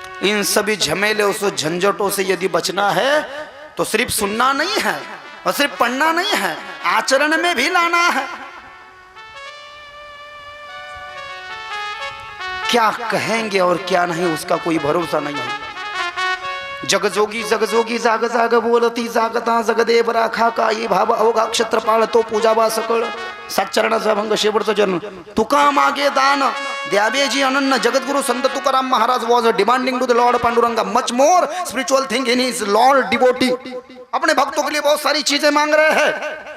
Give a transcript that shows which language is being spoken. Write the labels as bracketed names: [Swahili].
[Hindi] इन सभी झमेले उस झंझटों से यदि बचना है तो सिर्फ सुनना नहीं है और सिर्फ पढ़ना नहीं है, आचरण में भी लाना है। क्या कहेंगे और क्या नहीं उसका कोई भरोसा नहीं है। [Marathi] जगजोगी जाग जाग बोलती जागता जगदेव राखा का ये भाव अवघा क्षेत्रपाळ तो पूजावा सकळ सच्चरणाचा भंग शेवटचं जन्म तुका मागे दान द्यावेजी अनन्न। [English] Jagatguru Sant Tukaram Maharaj was demanding to the lord Panduranga much more spiritual thing in his lord devotee. [Hindi] अपने भक्तों के लिए बहुत सारी चीजें मांग रहे हैं,